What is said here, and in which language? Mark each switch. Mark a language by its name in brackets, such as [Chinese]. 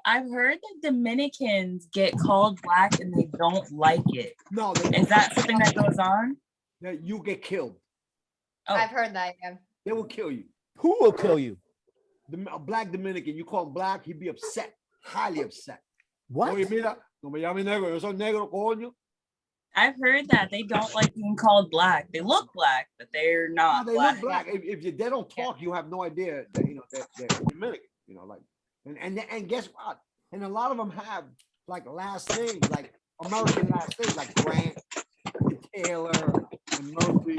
[English] I've heard that Dominicans get called black and they don't like it. No, is that something that goes on? That you get killed. Oh. I've heard that. Yeah. They will kill you. Who will kill you? A black Dominican, you call him black, he'd be upset, highly upset. What? [Spanish] Oye, mira, no me llame negro, yo soy negro, coño. [English] I've heard that they don't like being called black. They look black, but they're not No, they black. look black. If they don't talk, you have no idea that they're Dominican. Like and guess what? And a lot of them have like last names, like American last names, like Grant, and Taylor, and Murphy.